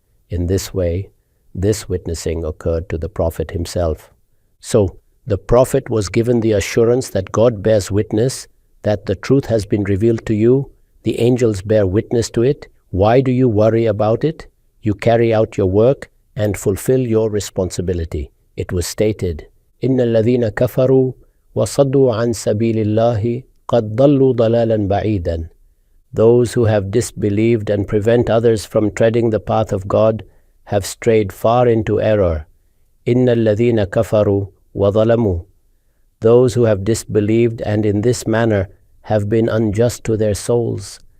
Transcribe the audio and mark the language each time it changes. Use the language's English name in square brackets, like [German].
[English] In this way, this witnessing occurred to the Prophet himself. So, the Prophet was given the assurance that God bears witness, that the truth has been revealed to you, the angels bear witness to it. Why do you worry about it? You carry out your work and fulfill your responsibility. It was stated, [Arabic] إِنَّ الَّذِينَ كَفَرُوا وَصَدُّوا عَنْ سَبِيلِ اللَّهِ قَدْ ضَلُّوا ضَلَالًا بَعِيدًا. [English] Those who have disbelieved and prevent others from treading the path of God have strayed far into error. [Arabic] إِنَّ الَّذِينَ كَفَرُوا وَظَلَمُوا. [English] Those who have disbelieved and in this manner have been unjust to their souls.